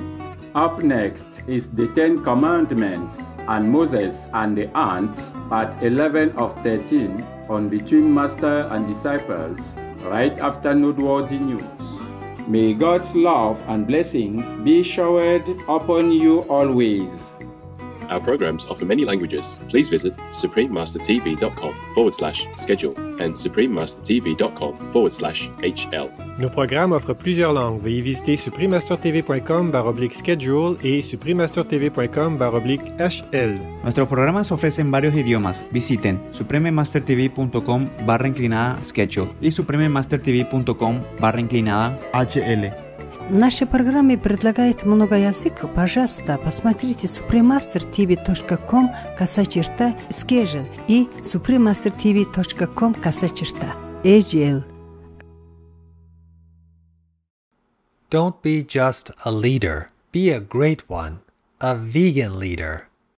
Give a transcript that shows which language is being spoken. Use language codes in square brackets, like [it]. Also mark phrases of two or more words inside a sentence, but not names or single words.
[en] Up next is the 10 Commandments and Moses and the Ants, part 11 of 13 on Between Master and Disciples, right after Noteworthy News. May God's love and blessings be showered upon you always. Our programs offer many languages. Please visit suprememastertv.com/schedule and suprememastertv.com/HL. [fr] Nos programmes offrent plusieurs langues. Veuillez visiter suprememastertv.com/schedule et suprememastertv.com/HL. [es] Nuestros programas ofrecen varios idiomas. Visiten suprememastertv.com/schedule y suprememastertv.com/HL. [ru] Нашей программе предлагает много языков. Пожалуйста, посмотрите supremastertv.com /schedule и supremastertv.com /agl. [en] Don't be just a leader. Be a great one. A vegan leader.